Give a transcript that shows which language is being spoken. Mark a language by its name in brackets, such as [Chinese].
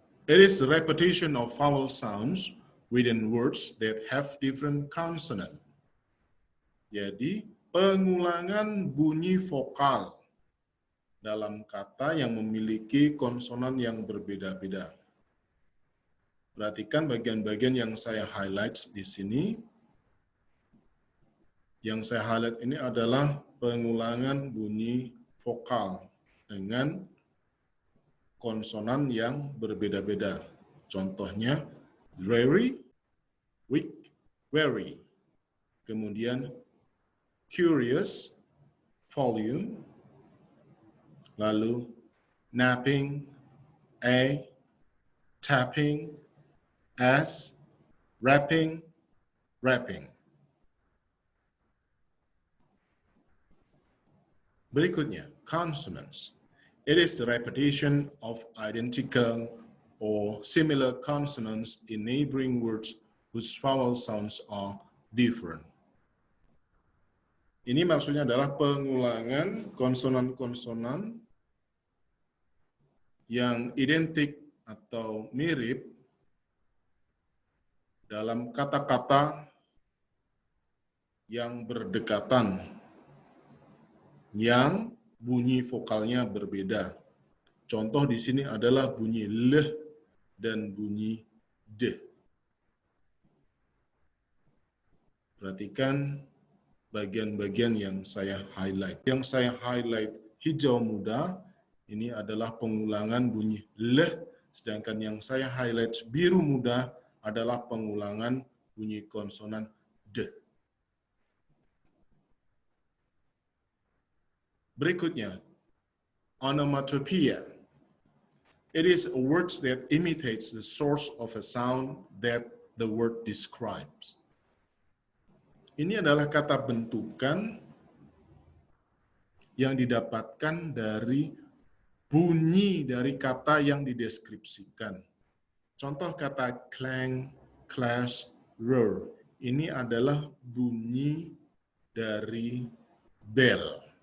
[English] It is the repetition of vowel sounds within words that have different consonant. [Indonesian] Jadi, pengulangan bunyi vokal dalam kata yang memiliki konsonan yang berbeda-beda. Perhatikan bagian-bagian yang saya highlight di sini. Yang saya highlight ini adalah pengulangan bunyi vokal dengan konsonan yang berbeda-beda. Contohnya, [English] very, weak, very. [Indonesian] Kemudian, [English] curious, volume. [Indonesian] Lalu, [English] napping, a, tapping, as, rapping, rapping. [Indonesian] Berikutnya, consonants. [English] It is the repetition of identical or similar consonants in neighboring words whose vowel sounds are different. [Indonesian] Ini maksudnya adalah pengulangan konsonan-konsonan yang identik atau mirip dalam kata-kata yang berdekatan, yang bunyi vokalnya berbeda. Contoh di sini adalah bunyi leh dan bunyi D. Perhatikan bagian-bagian yang saya highlight. Yang saya highlight hijau muda, ini adalah pengulangan bunyi L, sedangkan yang saya highlight biru muda adalah pengulangan bunyi konsonan D. Berikutnya, onomatopoeia. [English] It is a word that imitates the source of a sound that the word describes. [Indonesian] Ini adalah kata bentukan yang didapatkan dari bunyi dari kata yang dideskripsikan. Contoh kata [English] clang, clash, roar. [Indonesian] Ini adalah bunyi dari bell.